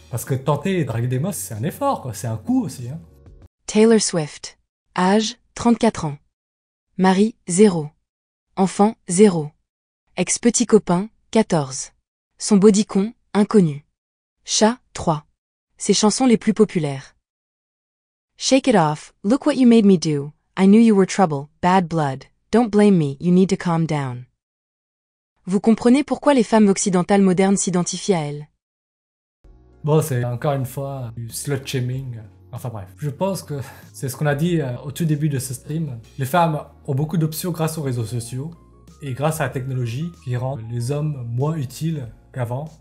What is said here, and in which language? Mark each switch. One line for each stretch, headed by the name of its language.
French: Parce que tenter et draguer des meufs, c'est un effort, quoi. C'est un coût aussi, hein. Taylor Swift. Âge, 34 ans. Mari, 0. Enfant, 0. Ex-petit copain, 14. Son bodycon, inconnu. Chat, 3. Ses chansons les plus populaires.
English: Shake it off, look what you made me do. I knew you were trouble, bad blood. Don't blame me, you need to calm down.
French: Vous comprenez pourquoi les femmes occidentales modernes s'identifient à elles? Bon, c'est encore une fois du slut-shaming. Enfin bref, je pense que c'est ce qu'on a dit au tout début de ce stream. Les femmes ont beaucoup d'options grâce aux réseaux sociaux et grâce à la technologie qui rend les hommes moins utiles qu'avant.